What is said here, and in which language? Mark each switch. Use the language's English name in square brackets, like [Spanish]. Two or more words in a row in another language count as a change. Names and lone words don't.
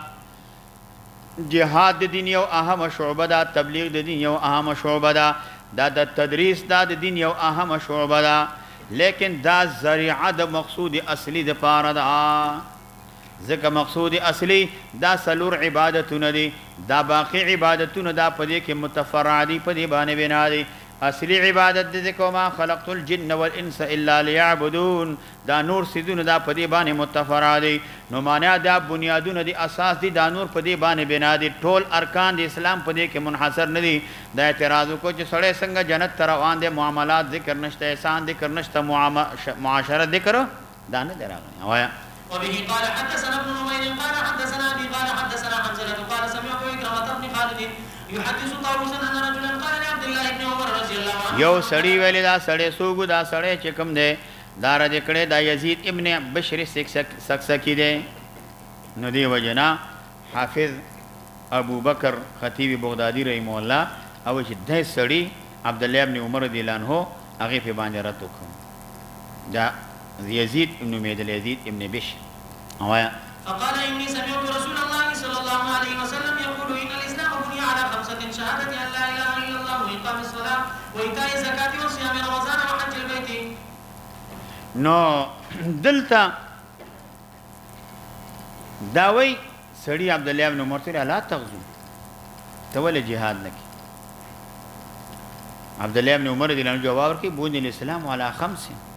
[Pashto] جهاد د دین یو اهم شعبه ده، تبلیغ د دین یو اهم شعبه ده، دا د تدریس دا د دین یو اهم شعبه ده، لیکن دا ذریعه د مقصود اصلی د پاره ده. ځکه مقصود اصلی دا سلور عبادتونه دي، دا باقی عبادتونه دا په دې کې متفرع دي، په دې باندې بنا دي. اصلی عبادت دې کو [Arabic] ما خلقت الجن والانس الا ليعبدون، [Pashto] دا نور سیدونه دا په دې باندې متفرع دي. نو معنا دا بنیادونه دي، اساس دي، دا نور په دې باندې بنا دي. ټول ارکان د اسلام په دې کې منحصر نه دي. دا اعتراض کو چې سړی څنګه جنت ته روان دي، معاملات ذکر نشته، احسان ذکر نشته، معاشرت ذکر دا نه دراغلی. وایا [Arabic] وبه قال حدثنا ابن نمير قال حدثنا ابي قال حدثنا حنزلة قال سمعت إكرمة بن خالد يحدث طاووسا ان رجلا قال لعبد الله بن عمر رضي الله عنه. [Pashto] یو سړی ویلی دا سړی سوګو، دا سړی چې کوم دی دا رد کړی دا یزید ابن بشر سکسکی دی. نو دی وجنا حافظ ابو بکر خطیب بغدادي [Arabic] رحمه الله [Pashto] او چې دای سړی عبد الله ابن عمر [Arabic] رضی الله عنه [Pashto] هغه په باندې رد وکړ. دا يزيد ابن ميدل يزيد ابن بشر. [Arabic] فقال إني سمعت رسول الله صلى الله عليه وسلم يقول إن الإسلام بني على 5: شهادة أن لا إله إلا الله وإقام الصلاة وإيتاء الزكاة وصيام رمضان وحج البيت. [Pashto] نو دلتا داوي سړي عبد الله ابن عمر ته [Arabic] لا تغزو [Pashto] تول جهاد نکي. عبد الله ابن عمر دې له جواب ورکړي [Arabic] بني الاسلام على 5.